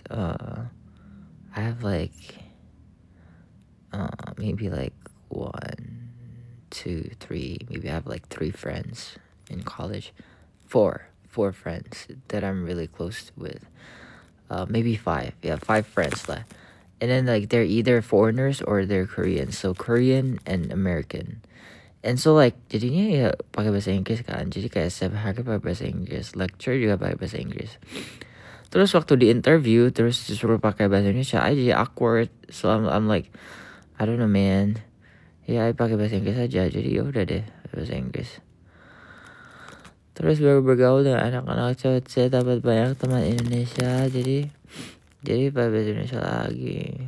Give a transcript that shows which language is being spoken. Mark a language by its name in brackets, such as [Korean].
[English] I have like maybe like 1, 2, 3. Maybe I have like 3 friends in college. 4 friends that I'm really close with. Maybe 5. Yeah, 5 friends lah. And then like they're either foreigners or they're Korean. So Korean and American. And so like [Indonesian] jadinya ya pakai bahasa Inggris kan. Jadi kayak setiap hari pakai bahasa Inggris. Lecture juga pakai bahasa Inggris. Terus waktu di interview terus disuruh pakai bahasa Indonesia, I jadi awkward. [English] So I'm like, I don't know man. [Indonesian] Ya, I pakai bahasa Inggris aja. Jadi ya udah deh bahasa Inggris. Terus baru bergaul dengan anak-anak cewek, saya dapat banyak teman Indonesia. Jadi pakai bahasa Indonesia lagi.